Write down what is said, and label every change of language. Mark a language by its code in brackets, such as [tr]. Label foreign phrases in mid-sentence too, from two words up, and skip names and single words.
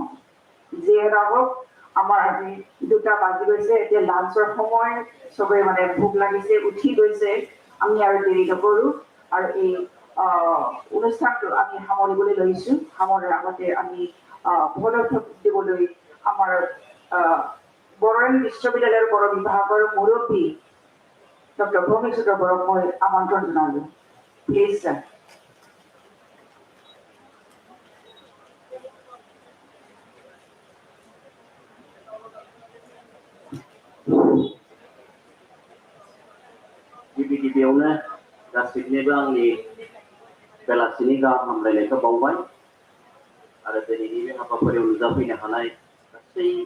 [as] যিয়ে নহওক আমাৰ আজি 2টা বাজি গৈছে এতিয়া লাঞ্চৰ সময় চবেই মানে ভোক লাগিছে উঠি গৈছে আমি আৰু দেৰি নকৰোঁ আৰু এই অনুষ্ঠানটো আমি সামৰিবলৈ লৈছোঁ সামৰাৰ আগতে আমি পদক্ষেপ দিবলৈ আমাৰ বড়োলেণ্ড বিশ্ববিদ্যালয়ৰ বড়ো বিভাগৰ মুৰব্বী ডক্টৰ ভূমিসূত্ৰ বৰক মই আমন্ত্ৰণ জনালোঁ প্লিজ ছাৰ [brx] गिबियावनो गासैनिबो आंनि बेलासिनि गाहाम हामलायनायखौ बावबाय आरो दिनैनि बे हाबाफारियाव नुजाफैनो हानाय गासैबो